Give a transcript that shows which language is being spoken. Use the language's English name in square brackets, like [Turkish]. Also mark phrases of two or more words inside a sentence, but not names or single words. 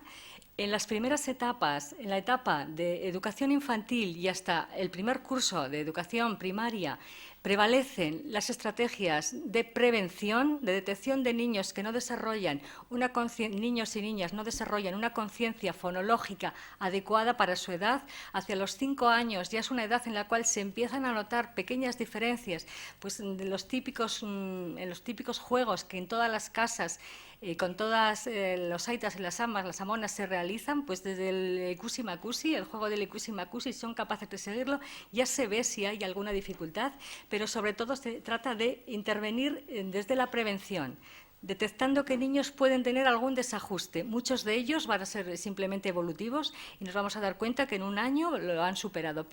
[Spanish] En las primeras etapas, en la etapa de educación infantil y hasta el primer curso de educación primaria, prevalecen las estrategias de prevención, de detección de niños que no desarrollan niños y niñas no desarrollan una conciencia fonológica adecuada para su edad. Hacia los 5 años ya es una edad en la cual se empiezan a notar pequeñas diferencias, pues en los típicos juegos que en todas las casas con todas los aitas y las amas, las amonas se realizan, pues desde el ikusi-makusi, el juego del ikusi-makusi, son capaces de seguirlo. Ya se ve si hay alguna dificultad, pero sobre todo se trata de intervenir desde la prevención, detectando que niños pueden tener algún desajuste. Muchos de ellos van a ser simplemente evolutivos y nos vamos a dar cuenta que en un año lo han superado.